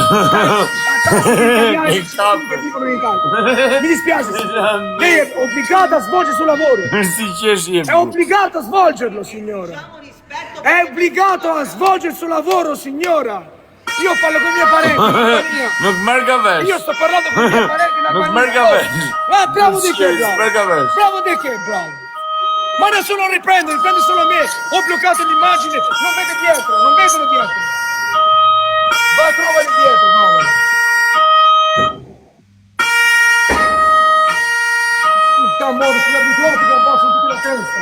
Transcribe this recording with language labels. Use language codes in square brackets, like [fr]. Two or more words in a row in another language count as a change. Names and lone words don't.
[it] Mi dispiace. Lei è obbligata a svolgere il suo lavoro. È obbligata a svolgerlo, signora. È obbligato a svolgere il suo lavoro, signora. Io parlo con i miei parenti. [sq] Nuk merr ka vesh. [it] Io sto parlando con i miei parenti. [sq] Nuk merr ka vesh. [it] Bravo di che, [sq] Merr ka vesh. [it] bravo di che, bravo. Ma nessuno riprende solo me. Ho bloccato l'immagine, non vedo dietro, non vedono dietro. Va, trovali dietro, trovali. Puttana amore, sono abituati che abbassano tutti la testa.